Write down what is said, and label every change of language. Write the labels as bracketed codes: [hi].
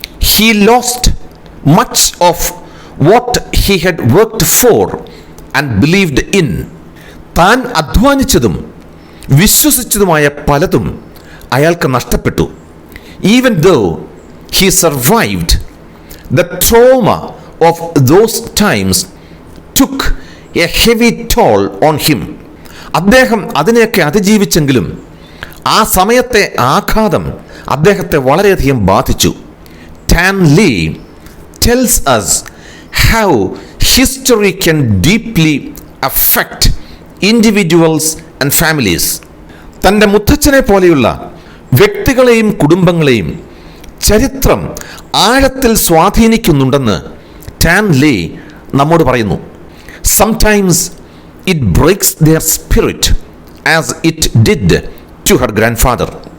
[en] He lost much of what he had worked for and believed in. [ml] താൻ അധ്വാനിച്ചതും വിശ്വസിച്ചതുമായ പലതും അയാൾക്ക് നഷ്ടപ്പെട്ടു. [en] Even though he survived, the trauma of those times took a heavy toll on him. [ml] അദ്ദേഹം അതിനെയൊക്കെ അതിജീവിച്ചെങ്കിലും ആ സമയത്തെ ആഘാതം അദ്ദേഹത്തെ വളരെയധികം ബാധിച്ചു. [en] Tan Le tells us how history can deeply affect individuals and families. [ml] തൻ്റെ മുത്തച്ഛനെ പോലെയുള്ള വ്യക്തികളെയും കുടുംബങ്ങളെയും ചരിത്രം ആഴത്തിൽ സ്വാധീനിക്കുന്നുണ്ടെന്ന് ടാൻ ലേ നമ്മോട് പറയുന്നു. [en] Sometimes it breaks their spirit as it did to her grandfather.